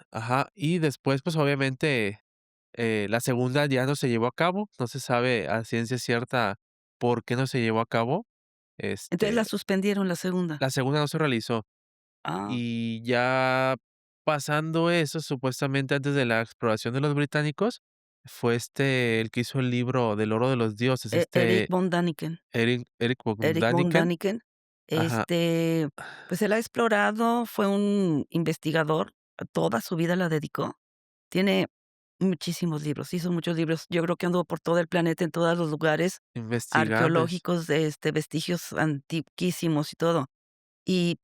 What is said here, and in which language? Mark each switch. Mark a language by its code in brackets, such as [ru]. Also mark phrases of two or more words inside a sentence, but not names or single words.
[es] Ajá, y después, pues obviamente, la segunda ya no se llevó a cabo, no se sabe a ciencia cierta por qué no se llevó a cabo. Entonces la Este, suspendieron, la segunda. la segunda no se realizó. Ah, Y ya pasando eso, supuestamente antes de la exploración de los británicos, fue, el que hizo el libro del Oro de los Dioses, Erich von Däniken. Eric von Erich von Däniken. Däniken, Ajá, pues él ha explorado, fue un investigador, toda su vida la dedicó. Tiene muchísimos libros, hizo muchos libros. Yo creo que anduvo por todo el planeta, en todos los lugares investigables. arqueológicos, vestigios antiquísimos y todo.